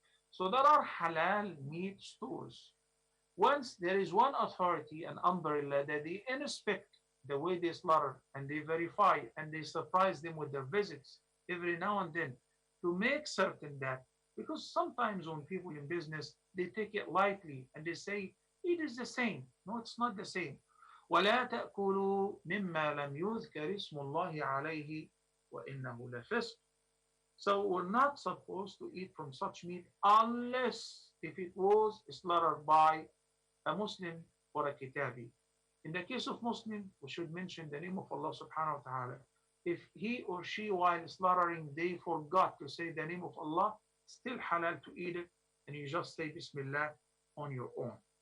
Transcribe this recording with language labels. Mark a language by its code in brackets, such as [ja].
[en] So there are halal meat stores. Once there is one authority, an umbrella, that they inspect the way they slaughter and they verify and they surprise them with their visits every now and then to make certain that, because sometimes when people in business, they take it lightly and they say, it is the same. No, it's not the same. [ar] ولا تأكلوا مما لم يذكر اسم الله عليه وإنه لفسق. [en] So we're not supposed to eat from such meat unless if it was slaughtered by a Muslim or a Kitabi. In the case of Muslim, we should mention the name of Allah subhanahu wa ta'ala. If he or she while slaughtering, they forgot to say the name of Allah, still halal to eat it, and you just say Bismillah on your own.